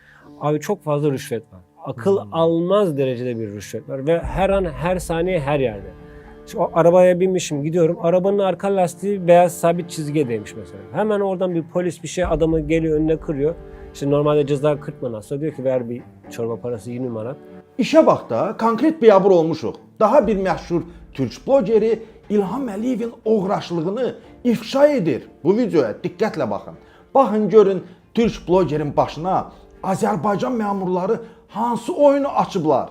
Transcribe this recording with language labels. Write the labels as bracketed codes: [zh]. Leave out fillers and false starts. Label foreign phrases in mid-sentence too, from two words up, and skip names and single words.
[tr] Abi çok fazla rüşvet var. Akıl almaz derecede bir rüşvet var. Ve her an, her saniye, her yerde. Şimdi o arabaya binmişim, gidiyorum. Arabanın arka lastiği beyaz sabit çizgiye değmiş mesela. Hemen oradan bir polis bir şey adamı geliyor önüne kırıyor. İşte normalde ceza 40 manat. Aslında diyor ki ver bir çorba parası 20 manat. [az] İşə bax da, konkret biabır olmuşuq. Daha bir məşhur türk blogeri İlham Əliyevin oğraşlığını ifşa edir. Bu videoya diqqətlə baxın. Baxın görün türk blogerin başına Azərbaycan məmurları hansı oyunu açıblar?